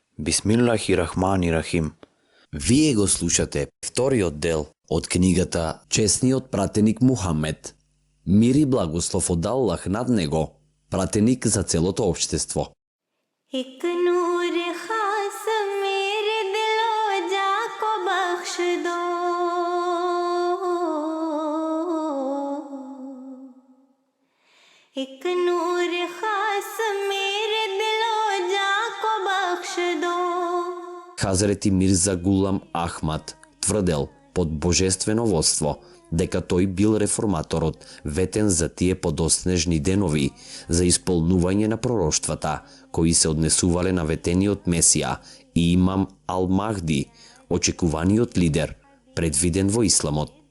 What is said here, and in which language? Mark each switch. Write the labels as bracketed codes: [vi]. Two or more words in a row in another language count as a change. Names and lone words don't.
[ar] بسم الله الرحمن الرحيم. [mk] Вие го слушате вториот дел од книгата Чесниот пратеник Мухамед. Мир и благослов од Аллах над него, пратеник за целото општество. [ur] ایک نور خاص میرے دل و جاں کو بخش دو، ایک نور خاص میرے دل و جاں کو بخش دو. [mk] Хазрети Мирза Гулам Ахмад тврдел под божествено водство дека тој бил реформаторот ветен за тие подоснежни денови за исполнување на пророштвата кои се однесувале на ветениот Месија и имам Ал-Махди, очекуваниот лидер, предвиден во исламот.